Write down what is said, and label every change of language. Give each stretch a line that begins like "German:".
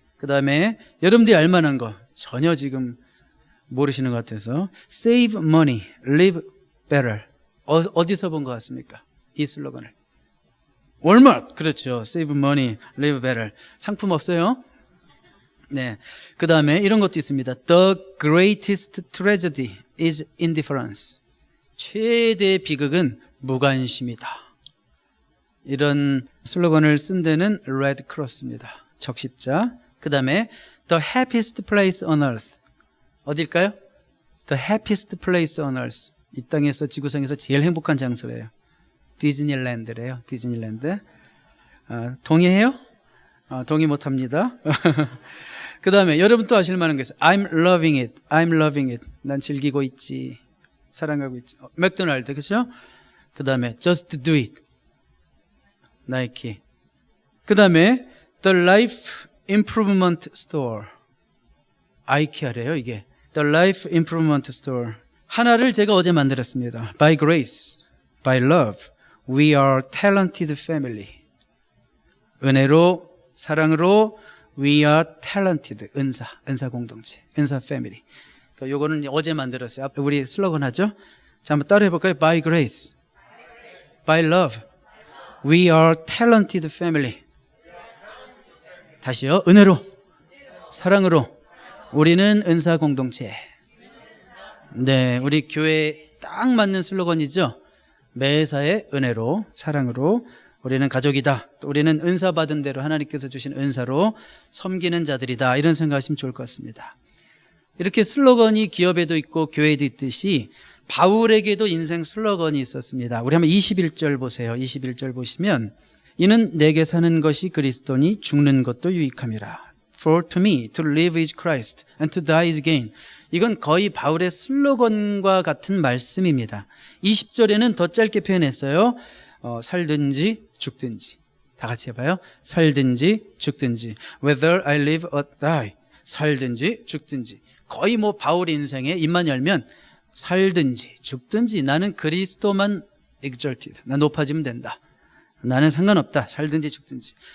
Korean: 그 다음에 여러분들이 알만한 거 전혀 지금 모르시는 것 같아서
English: Save money, live better.
Korean: 어디서 본 것 같습니까? 이 슬로건을. 월마트. 그렇죠.
English: Save money, live better.
Korean: 상품 없어요? 네. 그 다음에 이런 것도 있습니다.
English: The greatest tragedy is indifference.
Korean: 최대의 비극은 무관심이다. 이런 슬로건을 쓴 데는 레드 크로스입니다. 적십자. 그 다음에
English: The happiest place on earth.
Korean: 어딜까요?
English: The happiest place on earth.
Korean: 이 땅에서, 지구상에서 제일 행복한 장소래요. 디즈니랜드래요. 디즈니랜드. 동의해요? 동의 못합니다. 그 다음에 여러분 또 아실 만한 게 있어요.
English: I'm loving it. I'm loving it.
Korean: 난 즐기고 있지. 사랑하고 있지. 맥도날드, 그렇죠? 그 다음에
English: Just do it.
Korean: 나이키. 그 다음에
English: The Life Improvement Store.
Korean: 아이키아래요, 이게.
English: The Life Improvement Store.
Korean: 하나를 제가 어제 만들었습니다.
English: By grace, by love, we are talented family.
Korean: 은혜로, 사랑으로,
English: we are talented.
Korean: 은사 공동체, 은사 family. 그러니까 요거는 어제 만들었어요. 우리 슬로건 하죠? 자, 한번 따라 해볼까요?
English: By grace, by love, we are talented family.
Korean: 다시요. 은혜로, 사랑으로, 우리는 은사 공동체. 네, 우리 교회에 딱 맞는 슬로건이죠. 매사에 은혜로, 사랑으로, 우리는 가족이다. 또 우리는 은사 받은 대로 하나님께서 주신 은사로 섬기는 자들이다. 이런 생각하시면 좋을 것 같습니다. 이렇게 슬로건이 기업에도 있고 교회에도 있듯이 바울에게도 인생 슬로건이 있었습니다. 우리 한번 21절 보세요. 21절 보시면, 이는 내게 사는 것이 그리스도니 죽는 것도 유익함이라.
English: For to me to live is Christ and to die is gain.
Korean: 이건 거의 바울의 슬로건과 같은 말씀입니다. 20절에는 더 짧게 표현했어요. 살든지 죽든지. 다 같이 해봐요. 살든지 죽든지.
English: Whether I live or die.
Korean: 살든지 죽든지. 거의 뭐 바울 인생에 입만 열면 살든지 죽든지 나는 그리스도만 exalted. 나 높아지면 된다. 나는 상관없다. 살든지 죽든지.